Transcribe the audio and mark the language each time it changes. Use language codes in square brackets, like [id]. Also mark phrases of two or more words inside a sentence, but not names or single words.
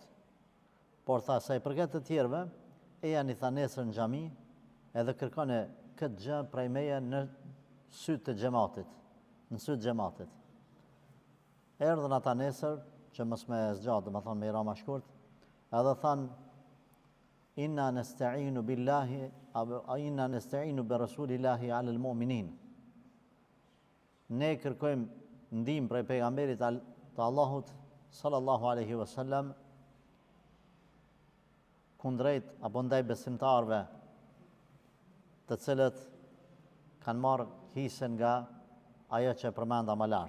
[sq] Por tha, sa i përket të tjerëve, e janë i tha nesër në xhami, edhe kërkone këtë gjë prej meje në sytë të xhamatit, në sytë xhamatit. Erdhën ata nesër, që mos me zgjatë, domethënë me i ra ma shkurt, edhe thanë, [ar] إنا نستعين بالله إنا نستعين برسول الله على المؤمنين. [sq] Ne kërkojmë ndihmë prej pejgamberit të Allahut [ar] صلى الله عليه وسلم [sq] kundrejt apo ndaj besimtarëve të cilët kanë marrë hisën nga ajo që përmenda më lart.